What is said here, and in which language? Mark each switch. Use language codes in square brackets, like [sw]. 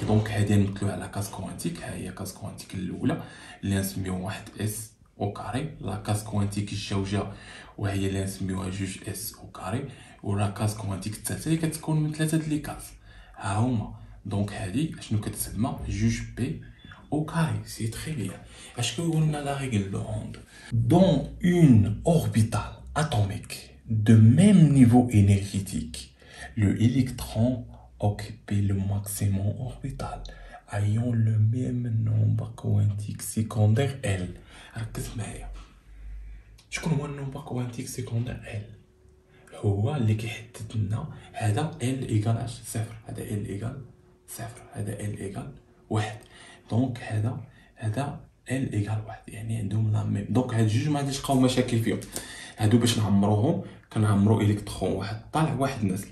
[ar] دونك هذه نمثلوها على كاس كوانتيك. ها هي كاس كوانتيك الاولى اللي نسميوها واحد اس او كاري. لا كاس كوانتيك الجوجه وهي اللي نسميوها جوج اس او كاري. ولا كاس كوانتيك الثالثه اللي كتكون من 3 د لي كاس ها هما. دونك هذه اشنو كتسمى؟ جوج بي au carré. [fr] C'est très bien. Est-ce qu'on a la règle de Hond? Dans une orbitale atomique de même niveau énergétique, le électron occupe le maximum orbital ayant le même nombre quantique secondaire L. [ar] ركز معايا. شكون هو النومبر كوانتيك سيكوندير L؟ هو اللي كيحدد لنا هذا L ايكال 0، هذا L ايكال 0، هذا L ايكال 1. دونك هذا ال ايكال 1 يعني عندهم لا ميم. دونك هاد جوج ما غاديش تلقاو مشاكل فيهم. هادو باش نعمروهم كنعمرو الكترون واحد طالع واحد نازل.